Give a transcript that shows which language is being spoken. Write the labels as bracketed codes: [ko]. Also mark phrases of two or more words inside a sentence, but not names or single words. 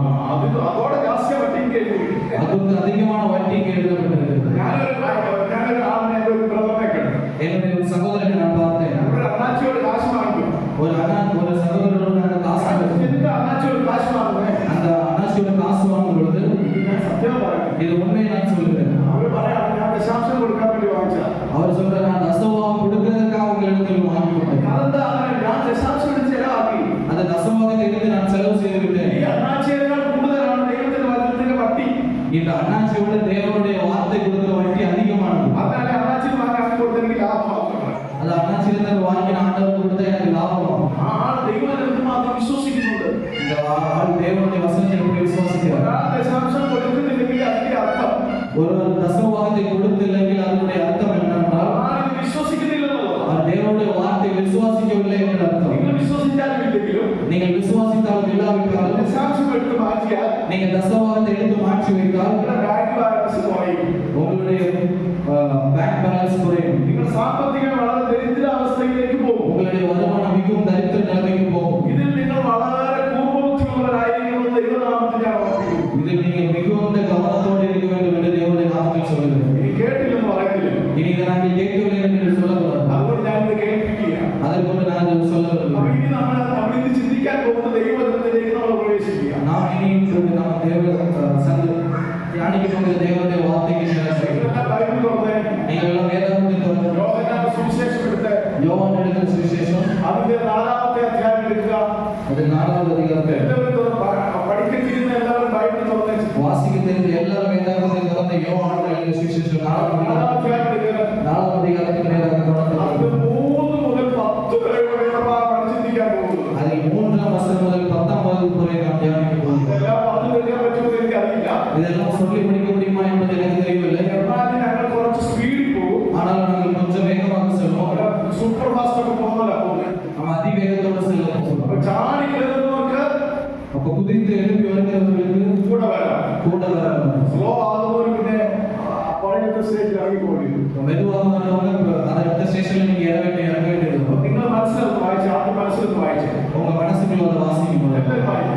[ml] അതോടെ കാശ് വട്ടിക്ക് എഴുതി. [ta] அதுக்கு அதிகமான வட்டிக்கு எழுதப்பட்டிருக்கு. [ml] ഞാനൊരു ആളിനെ ഒരു ബ്രദറിനെ കണ്ടു. [ta] என்னுடைய ஒரு சகோதரனை நான் பார்த்தேன். [ml] ഒരു അണ്ണാച്ചിയോട് കാശ് വാങ്ങിക്കും. [ta] ஒரு சகோதரனோட நாங்கள் காசு [ml] എന്നിട്ട് അണ്ണാച്ചിയോട് കാശ് വാങ്ങുന്നേ. [ta] அந்த அண்ணாச்சியோட காசு வாங்கும் பொழுது [ml] ഞാൻ സത്യം പറയാം, [ta] இது உண்மையை நான் சொல்லுகிறேன். [ml] അവര് പറയാം ഞാൻ ദശാംശം കൊടുക്കാൻ വേണ്ടി വാങ്ങിച്ച. [ta] அவர் சொல்ற நான் தசமபாகம் கொடுக்கிறதுக்காக உங்களிடத்தில் வாங்கி கொண்டேன். [ml] അതെന്താ അങ്ങനെ? ഞാൻ ദശാംശം എടുത്ത് ചെലവാക്കി. [ta] அந்த தசமபாகத்தை எடுத்து நான் செலவு செய்து விட்டேன். [ml] ഈ അണ്ണാച്ചിയേക്കാൾ കൂടുതലാണ് ദൈവത്തിന്റെ വചനത്തിന്റെ വട്ടി. [ta] இந்த அண்ணாச்சியோட தேவனுடைய வார்த்தை கொடுக்கிற வட்டி அதிகமானது. அதனால அண்ணாச்சி வாங்க கொடுத்த எனக்கு லாபம். அது அண்ணாச்சியிலிருந்து வாங்கி ஆண்டவர் கொடுத்த எனக்கு லாபம். [ml] ആ ദൈവത്തിൽ മാത്രം വിശ്വസിക്കുന്നുണ്ട്. [ta] இந்த ஆள் தேவனுடைய வசனத்தை எப்படி விசுவாசிக்கிறார்? [ml] ഒരാൾ ദശാംശം കൊടുക്കുന്നില്ലെങ്കിൽ അതിന്റെ അർത്ഥം [ta] ஒரு தசமபாகத்தை கொடுத்திല്ലെങ്കിൽ அதனுடைய அர்த்தம் என்னவென்றால் [ml] ആരും വിശ്വസിക്കുന്നില്ലെന്നുള്ളത്. [ta] அவர் தேவனுடைய வார்த்தை விசுவாசிக்கவில்லை என்று அர்த்தம். [ml] നിങ്ങൾ വിശ്വസിച്ചാലും ഇല്ലെങ്കിലും [ta] நீங்கள் விசுவாசித்தாலும் இல்லாவிட்டாலும் [ml] ദശാംശം എടുത്ത് മാറ്റിയാൽ [ta] நீங்கள் தசமபாகத்தை எடுத்து மாற்றி வைத்தால் [ml] നിങ്ങളുടെ [en] bank balance [ml] കുറയും. [ta] உங்களுடைய [en] bank balance [ta] குறையும். [ml] നിങ്ങൾ സാമ്പത്തികം വളരെ ദരിദ്രാവസ്ഥയിലേക്ക് പോകും. [ta] உங்களுடைய வருமானம் மிகவும் தரித்திர நிலைமைக்கு போகும். [ml] ഇതിൽ നിങ്ങൾ വളരെ കൂർമ്മബുദ്ധിയുള്ളവരായിരിക്കുമെന്ന് ദൈവനാമത്തിൽ ഞാൻ ഓർമ്മിപ്പിക്കുന്നു. [ta] இதில் நீங்கள் மிகுந்த கவனத்தோடு இருக்க வேண்டும் என்று தேவனுடைய நாமத்தில் சொல்லுகிறேன். [ml] ഇനി കേട്ടില്ലെന്ന് പറയുന്നില്ല. [ta] இனி இதை நாங்கள் கேட்கவில்லை என்று சொல்லக்கூடாது. [ml] അതുകൊണ്ട് ഞാനിത് കേൾപ്പിക്കുകയാണ്. [ta] அதற்கொண்டு நான் இதை [ml] അപ്പൊ [ta] சொல்லவில்லை. [ml] ഇനി നമ്മളിന്ന് ചിന്തിക്കാൻ പോകുന്ന ദൈവത്തിലേക്ക് നമ്മൾ പ്രവേശിക്കുക. [ta] நாம் இனி நாம் தியானிக்க போகிற தேவனுடைய வார்த்தைக்கு [ml] നിങ്ങളെല്ലാം ബൈബിൾ തുറന്നേ. [ta] நீங்கள் எல்லாம் வேதாகமத்தை திறந்து [ml] യോഹന്നാന്റെ സുവിശേഷം എടുത്ത് [ta] யோவான் எழுதின சுவிசேஷம் [ml] അതിന്റെ 4-ാമത്തെ അധ്യായം എടുക്കുക. [ta] அது 4வது அதிகாரத்தை [ml] എല്ലാവരും പഠിക്കുന്ന എല്ലാവരും ബൈബിൾ തുറന്നേ. [ta] வாசிக்க தெரிந்த எல்லாரும் வேதாகமத்தை திறந்து யோவான் எழுதின சுவிசேஷம் 4வது [ml] 4-ാം അധ്യായം എടുക്കുക. [ta] 4வது அதிகாரத்துக்கு நேராக [ml] അത് [ta] கவனத்தை [ml] 3 മുതൽ 10 വരെയുള്ള വേദഭാഗമാണ് ചിന്തിക്കാൻ പോകുന്നത്. [ta] அதில் 3ஆம் வசனம் முதல் 10ஆம் வசனம் வரை நாம் தியானிக்க போகிறோம். [ml] ഇതെല്ലാം പറഞ്ഞു കഴിഞ്ഞാൽ പറ്റുമെന്ന് എനിക്കറിയില്ല. [ta] இதெல்லாம் சொல்லி முடிக்க முடியுமா என்பது எனக்கு தெரியவில்லை. [ml] എന്നാൽ ഞങ്ങൾ കുറച്ച് സ്പീഡിൽ പോകും. [ta] ஆனால் நாங்கள் கொஞ்சம் வேகமாக செல்வோம். [en] super fast [ml] ഒക്കെ പോകുന്നതല്ല പോകുന്നത്. [ta] நம்ம அதிவேகத்தோடு செல்ல போகிறோம். [ml] അപ്പൊ ചാടി കയറുന്നവർക്ക് [ta] அப்போ குதித்து எழுப்பி வருகிறவர்களுக்கு [ml] കൂടെ വരാം. [ta] கூட வரலாம். [ml] സ്ലോ ആകുന്നവർ പിന്നെ പറയുന്ന സ്റ്റേജിൽ ഇറങ്ങിപ്പോയില്ല. [ta] மெதுவாக வந்தவங்க அடுத்த ஸ்டேஷன்ல நீங்க இறங்க வேண்டியது. [ml] നിങ്ങൾ മനസ്സിലൊന്ന് വായിച്ചു, ആദ്യം മനസ്സിലൊന്ന് വായിച്ചു. [ta] உங்க மனசுக்குள்ள அதை வாசிக்கும் [ml] എല്ലാവരും വായിക്കും.